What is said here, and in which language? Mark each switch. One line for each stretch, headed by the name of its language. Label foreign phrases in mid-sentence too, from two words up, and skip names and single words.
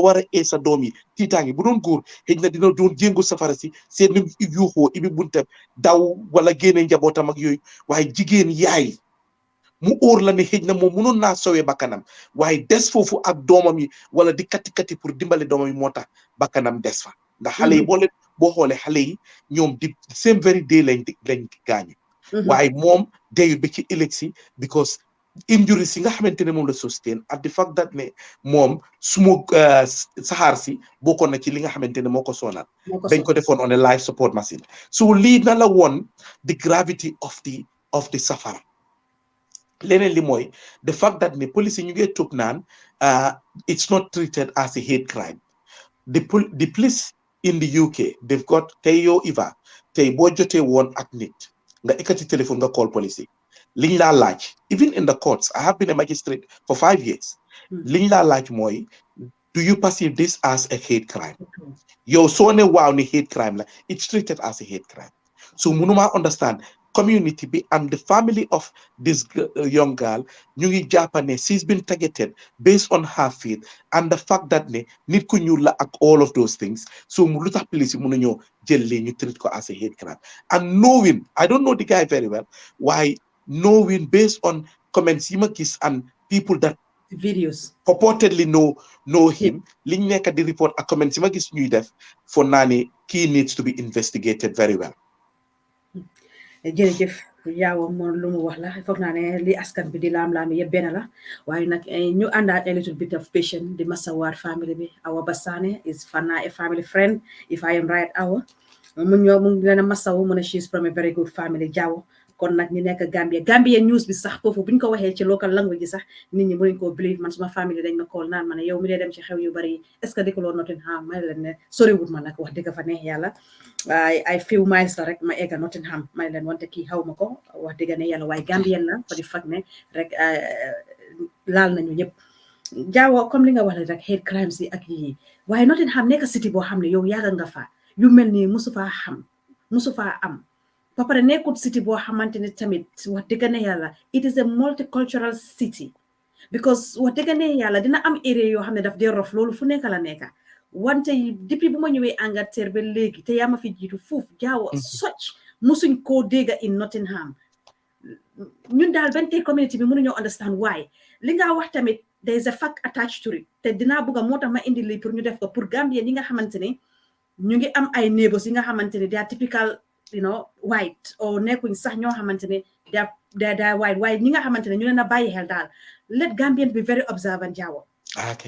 Wolof: war a ee sa doom yi tiitaange bu doon góor xëy na dina doon jéngu safara si seen ni yuuxoo ibi bunta daw wala génne njabootam ak yooyu waaye jigéen yaay mu óor la ne xëj na moom mënoon naa sowee bakkanam waaye des foofu ak doomam yi wala di kati pour dimbale doomam yi moo tax bakkanam des fa ndax xale yi boo xoolee xale yi ñoom di
English: same very day
Wolof: lañ gaañu waaye moom deyu ba ci ëllëg si
English: because injuries
Wolof: yi nga xamante ne moom la
English: sustain at the fact that
Wolof: ne moom smoke saxaar si bokkoon na ci li nga xamante ne moo ko sonal dañ ko defoon
English: on a life support machine so
Wolof: lii na la woon
English: the gravity of the
Wolof: safara leneen li mooy
English: the fact that
Wolof: ne police yi ñu ngi toog naan
English: it's not treated as a hate crime the police in the UK they've got
Wolof: tey yow Iva tey boo jotee woon ak nit nga ekkati téléphone nga call police yi liñ laa laaj
English: even in the courts I have been a magistrate for 5 years
Wolof: liñ laa laaj mooy
English: do you perceive this as a hate crime
Wolof: yow soo ne waaw ni
English: hate crime
Wolof: la
English: it's treated as a hate crime so
Wolof: mënuma
English: understand community be and the family of this young girl
Wolof: ñu ngi jàppane
English: she's been targeted based on her faith and the fact that
Wolof: ne nit ku ñuul la ak
English: all of those things so
Wolof: lu tax police yi mënu ñoo jël li ñu treat ko
English: as a hate crime and knowing I don't know the guy very well why knowing based on comments
Wolof: yi ma gis
English: and people that
Wolof: videos purportedly know him liñ nekk di report ak comments yi ma gis ñuy def for naa ne
English: key needs to be investigated very well.
Wolof: jërëjëf yaaw moom lu mu wax la foog naa ne li askan bi di laam-laam yëpp benn la waaye nag ñu àndaat
English: a little bit of patience
Wolof: di masawaat family bi Awa Bassane
English: is Fana a family friend if I am right
Wolof: Awa mu ngi leen a masawu mu ne
English: she's from a very good family
Wolof: Jawo kon nag ñu nekk Gambia news bi sax foofu bu ñu ko waxee ci
English: local language
Wolof: sax nit ñi mënuñ koo believe man suma famille dañ ma call naan ma ne yow mi dee dem ci xew yu bari
French: est-ce que
Wolof: dëkkaloo Nottingham may leen ne soriwut ma nag wax dëgg fa neex yàlla waaye ay
English: few miles
Wolof: la rek ma egga Nottingham may leen wante kii xaw ma ko wax dëgg ne yàlla waaye Gambien la fa di fag ne rek laal nañu ñëpp jaawoo comme li nga wax rek
English: hate crimes
Wolof: yi ak yii waaye Nottingham nekk city boo xam ne yow yàgga nga fa yu mel nii musu faa am ba pare nekkut city boo xamante ne tamit wax dëgg ne yàlla
English: it is a multicultural city because
Wolof: wax dëgg ne yàlla dina am area yoo xam ne daf dee rof loolu fu nekk la nekka wante depuis bu ma ñëwee Angleterre ba léegi te yaa ma fi jiitu foofu jaawo soc musuñ koo dégga
English: in Nottingham
Wolof: ñun daal benn tey community bi mënuñoo understand why li nga wax tamit
English: there is a fact attached to it
Wolof: te dinaa bëgg moo tax ma indi lii pour ñu def ko pour Gambien yi nga xamante ne ñu ngi am ay neighbors yi nga xamante ne
English: they are typical white or
Wolof: nekkuñ sax ñoo xamante ne
English: they are white
Wolof: waaye ñi nga xamante ne ñu leen a bàyyi xel daal
English: let Gambians be very observant
Wolof: jaawo okay